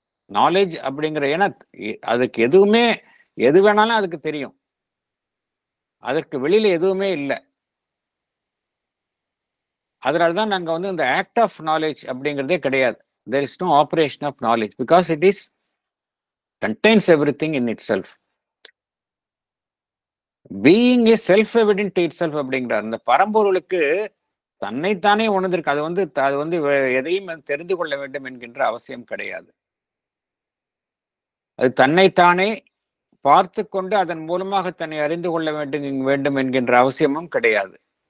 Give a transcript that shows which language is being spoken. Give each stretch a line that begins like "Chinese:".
Tamil: Knowledge அப்படிங்கிற, ஏன்னா அதுக்கு எதுவுமே, எது வேணாலும் அதுக்கு தெரியும், அதற்கு வெளியில எதுவுமே இல்லை. அதனால்தான் நாங்க வந்து இந்த ஆக்ட் ஆஃப் நாலேஜ் அப்படிங்கிறதே கிடையாது.
English: there is no operation of knowledge because it is contains everything in itself. being is self evident to itself
Tamil: அப்படிங்கிறார். இந்த பரம்பொருளுக்கு தன்னைத்தானே உணர்ந்திருக்கு. அது வந்து எதையும் தெரிந்து கொள்ள வேண்டும் என்கின்ற அவசியம் கிடையாது. அது தன்னைத்தானே பார்த்து கொண்டு அதன் மூலமாக தன்னை அறிந்து கொள்ள வேண்டும் என்கின்ற அவசியமும் கிடையாது.